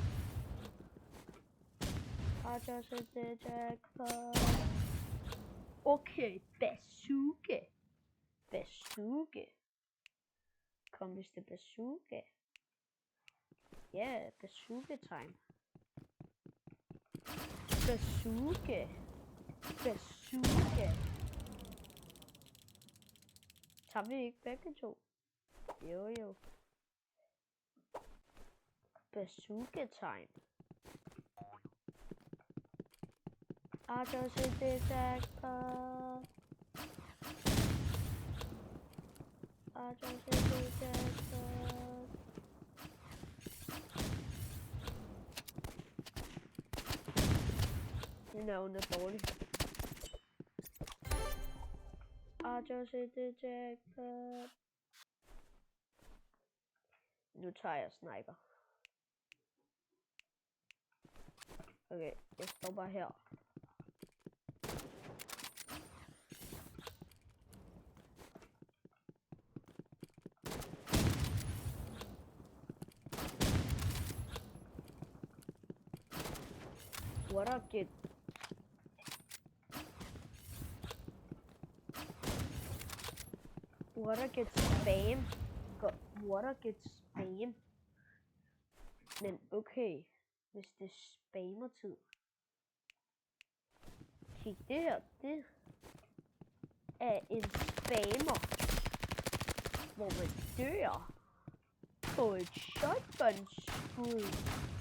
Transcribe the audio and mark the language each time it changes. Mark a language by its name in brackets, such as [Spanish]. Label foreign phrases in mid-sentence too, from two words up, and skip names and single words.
[English] I just hit the jackpot. Okay, bazooka. Bazooka. Kom, Mr. Bazooka. Yeah, bazooka time. Bazooka. Bazooka. [Danish] Tager vi ikke begge to? [English] Jo. Bazooka time. I just hit the jackpot. I just hit the jackpot. You know, [Danish] hun er dårlig. [English] I just hit the jackpot. [Danish] Nu tager jeg sniper. Okay, jeg står bare her. [English] What up, kid? What up, kid? Spam? What up, kid? Spam? [Danish] Men okay, hvis det er spammertid. Kig, det her, det er en spammer, hvor man dør på et shotgun-skud.